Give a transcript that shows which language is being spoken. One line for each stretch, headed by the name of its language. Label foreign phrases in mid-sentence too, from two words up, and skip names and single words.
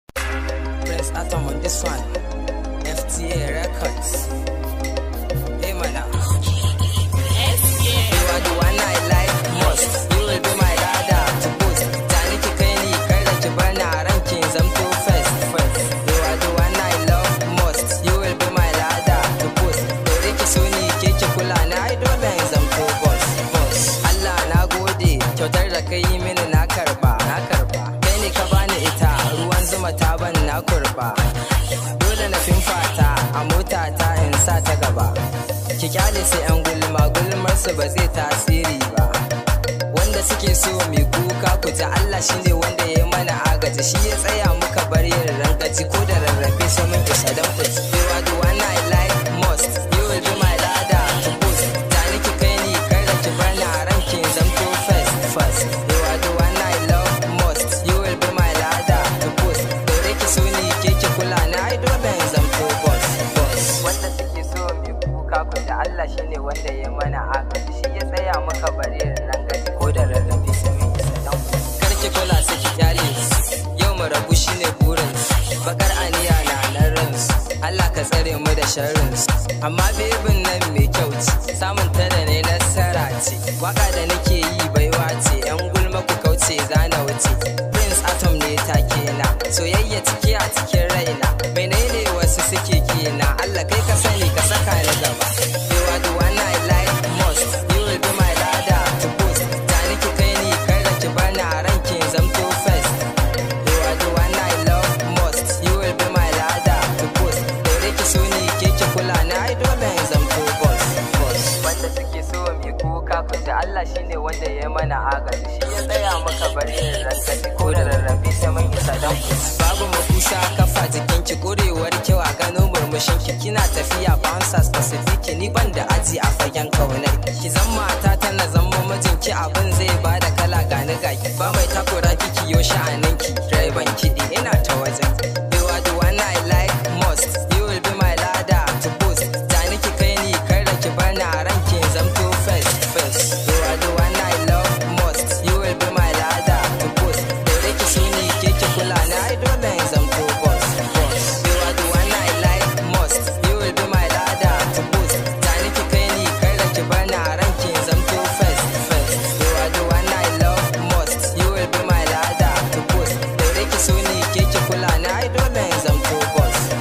English: Prince Atom on this one. F T A Records. Hey, mana. S K. You are the one I like most. You will be my ladder to post.
Hausa: Tani ki kai ni, kar da ki bar ni a ran ki zamto
English: first, first. You are the one I love most. You will be my ladder to post.
Hausa: Dore ki so ni, ke ki kula ni, ai dole in zamto
English: boss, boss.
Hausa: Allah na gode, kyautar da ka yi mini na karba, na karba. Kai ne ka bani ita, ruwan zuma ta ban na kurba. Dole na fimfata a mota ta in sa ta gaba. Ki kyale su yan gulma, gulmar su ba zai tasiri ba. Wanda suke so mu kuka ku ji Allah shi ne wanda ya yi mana agaji. Shi ya tsaya muka bar yin rangaji ko da rarrafe sai mun isa dan ku ji.
English: You are the one I like most. You will be my ladder to post.
Hausa: Tani ki kai ni, kar da ki bar ni a ran ki zamto
English: first, first. You are the one I love most. You will be my ladder to post.
Hausa: Dore ki so ni, ke ki kula ni, ai dole in zamto
English: boss, boss.
Hausa: Wanda suke so mu kuka ku ji Allah shi ne wanda ya yi mana agaji. Shi ya tsaya muka bar yin rangaji ko da rarrafe sai mun isa dan ku ji. Kar ki kula su ki kyale su. Yau mu rabu shi ne burin su. Bakar aniya na nan ran su. Allah ka tsare mu da sharrin su. Amma bebin nan mai kyau ce. Samun ta da ne nasara ce. Waka da nake yi baiwa ce. Yan gulma ku kauce za na wuce. Prince Atom ne take na. Soyayya cike a cikin raina. Menene wasu suke kina? Allah kai ka sani ka saka ni gaba.
English: You are the one I like most. You will be my ladder to post.
Hausa: Tani ki kai ni, kar da ki bar ni a ran ki zamto first.
English: You are the one I love most. You will be my ladder to post.
Hausa: Dore ki so ni, ke ki kula ni, ai dole in zamto
English: boss, boss.
Hausa: Wanda suke so mu kuka ku ji Allah shi ne wanda ya yi mana agaji. Shi ya tsaya muka bar yin rangaji ko da rarrafe sai mun isa dan ku. Babu makusa kafa jikin ki, kurewar kyau a gano murmushin ki. Kina tafiya
English: bouncers Pacific,
Hausa: ni ban da aji a fagen kaunar ki. Ki zan mata ta na zan mijin ki, abin zai bada kala ga ni ga ki. Ba mai takura ki, ki yo sha'anin ki. Direban kiɗi ina ta wajen.
English: You are the one I like most. You will be my ladder to post.
Hausa: Tani ki kai ni, kar da ki bar ni a ran ki zamto
English: first, first. You are the one I love most. You will be my ladder to post.
Hausa: Dore ki so ni, ke ki kula ni, ai dole in zamto
English: boss, boss. You are the one I like most. You will be my ladder to post.
Hausa: Tani ki kai ni, kar da ki bar ni a ran ki zamto
English: first, first. You are the one I love most. You will be my ladder to post.
Hausa: Dore ki so ni, ke ki kula ni, ai dole in zamto boss.